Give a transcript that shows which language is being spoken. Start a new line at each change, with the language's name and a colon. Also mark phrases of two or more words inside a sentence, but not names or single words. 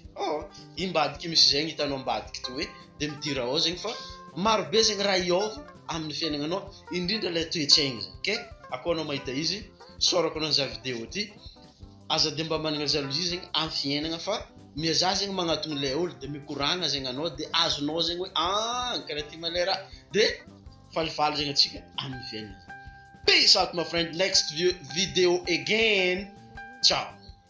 Malagasy: Imbadiky misy zegny hitanao ambadiky to hoe de midira ao zegny fa maro be zegny raha iôva amin'ny fiaignananao, indrindra le toe-tsaigny zegny. Okay? Akao anao mahita izy, sorako anao za vidéo ty. Aza de mba managna jalousie zegny amin'ny fiaignana fa miaza zegny magnatony le olo de mikoragna zegny anao de azonao zegny hoe karaha ty malera de falifaly zegny atsika amin'ny fiaignana.
English: Peace out my friend, next video again. Ciao.